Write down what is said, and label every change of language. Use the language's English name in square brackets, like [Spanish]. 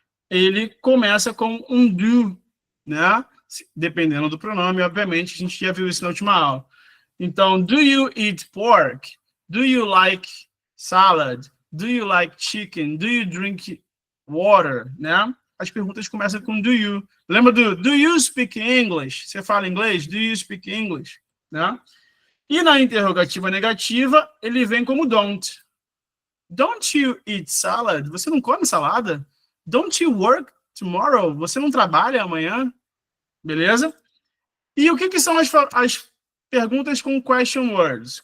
[Portuguese] Ele começa com um do, né? Dependendo do pronome, obviamente, a gente já viu isso na última aula. Então, [English] do you eat pork? Do you like salad? Do you like chicken? Do you drink water? Né? [Portuguese] As perguntas começam com [English] do you. Lembra do you speak English? [Portuguese] Você fala inglês? [English] Do you speak English? [Portuguese] Né? E na interrogativa negativa, ele vem como don't. [English] Don't you eat salad? [Portuguese] Você não come salada? [English] Don't you work tomorrow? [Portuguese] Você não trabalha amanhã? Beleza? E o que são as perguntas com question words?